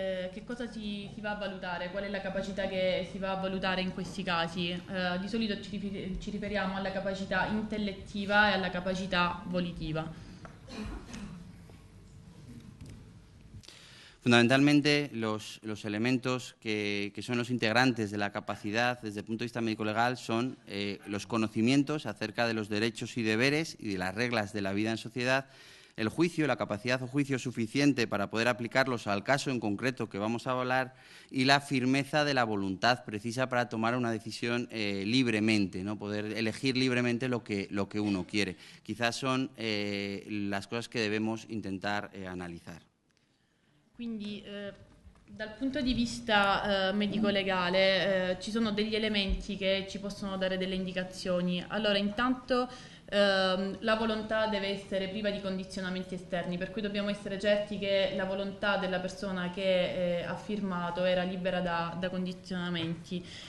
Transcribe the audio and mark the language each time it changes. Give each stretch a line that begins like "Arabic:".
Italian: Che cosa si va a valutare? Qual è la capacità che si va a valutare in questi casi? Di solito ci riferiamo alla capacità intellettiva e alla capacità volitiva.
Spanish: Fundamentalmente, los elementos que son los integrantes de la capacidad desde el punto de vista médico-legal son los conocimientos acerca de los derechos y deberes y de las reglas de la vida en sociedad, el juicio, la capacidad o juicio suficiente para poder aplicarlos al caso en concreto que vamos a hablar y la firmeza de la voluntad precisa para tomar una decisión libremente, ¿no? Poder elegir libremente lo que uno quiere. Quizás son las cosas que debemos intentar analizar.
Italian: Quindi dal punto di vista medico-legale ci sono degli elementi che ci possono dare delle indicazioni. Allora, intanto la volontà deve essere priva di condizionamenti esterni, per cui dobbiamo essere certi che la volontà della persona che ha firmato era libera da condizionamenti.